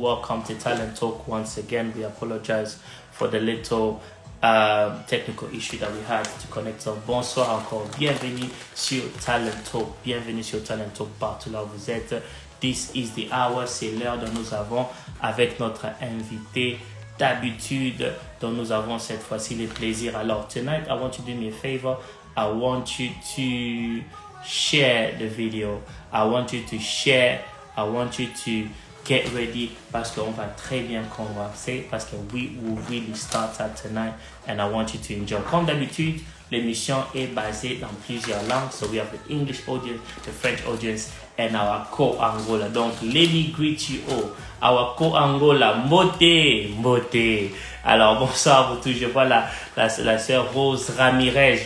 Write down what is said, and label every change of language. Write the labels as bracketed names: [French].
[English] Welcome to Talent Talk once again. We apologize for the little technical issue that we had to connect. [French] So, bonsoir encore. Bienvenue sur Talent Talk. Bienvenue sur Talent Talk partout là où vous êtes. [English] This is the hour. [French] C'est l'heure dont nous avons avec notre invité d'habitude dont nous avons cette fois-ci le plaisir. Alors, [English] tonight, I want you to do me a favor. I want you to share the video. I want you to share. I want you to get ready [French] parce qu'on va très bien converser parce que [English] we will really start that tonight and I want you to enjoy. [French] Comme d'habitude, l'émission est basée dans plusieurs langues. [English] So we have the English audience, the French audience and our co-Angola. [French] Donc, [English] let me greet you all. Our co-Angola, Mbote. [French] Alors, bonsoir vous tous. Je vois la sœur Rose Ramirez.